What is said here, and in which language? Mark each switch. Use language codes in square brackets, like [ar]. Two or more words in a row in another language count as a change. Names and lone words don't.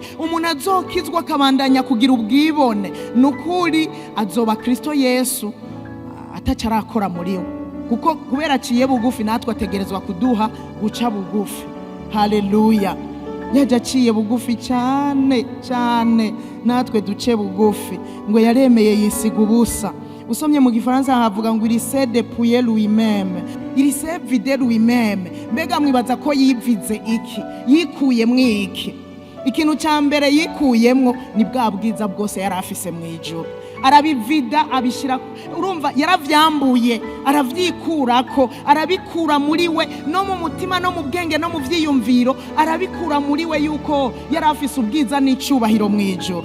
[rn] Umuntu azokizwa akabandanya kugira ubwibone, nukuri azoba Kristo Yesu atacarakora muri we, kuko kubera aciye bugufi natwe ategerezwa kuduha guca bugufi. Haleluya! Yaje aciye bugufi cyane cyane, natwe duce bugufi. Ngo yaremeye yisiga ubusa. [fr] Usomye mu Gifaransa havuga ngo il s'est dépouillé lui-même, il s'est vidé lui-même. [rn] Mbega mwibaza ko yivize iki? Yikuye mwiki? Ikintu cya mbere yikuyemwo ni bwa bwiza bwose yari afise mu ijuru. Arabivida, abishira, urumva yaravyambuye, aravyikurako, arabikura muri we, no mu mutima no mu bwenge no mu vyiyumviro, arabikura muri we yuko yari afise ubwiza n'icubahiro mu ijuru.